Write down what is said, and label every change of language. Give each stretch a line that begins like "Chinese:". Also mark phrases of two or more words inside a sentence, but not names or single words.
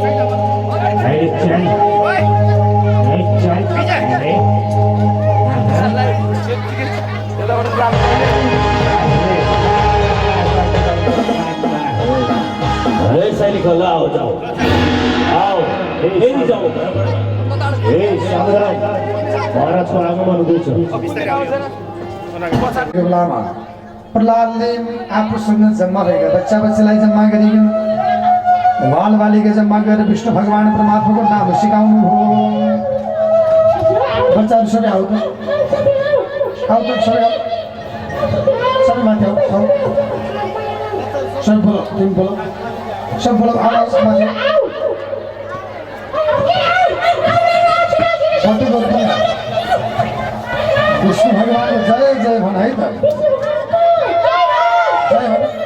Hindi: अरे सैनिक आओ जाओ आओ
Nepali: फेरि जाओ सावधान भारतको आगमन हुँदैछ बेलामा प्रहलादले आफूसँग जन्मा भएका बच्चा बच्चीलाई जम्मा गरियो बाल बालिका जम्मा गरेर विष्णु भगवान परमात्माको नाम सिकाउनु हो बच्चाहरू सबै आउ त सबै माथि आऊ
Hindi: सब बोलो
Nepali: तिमी
Hindi: बोलो सब बोलो
Nepali: आवाज माथि सबै बोलो विष्णु भगवान जय जय भन है त जय भन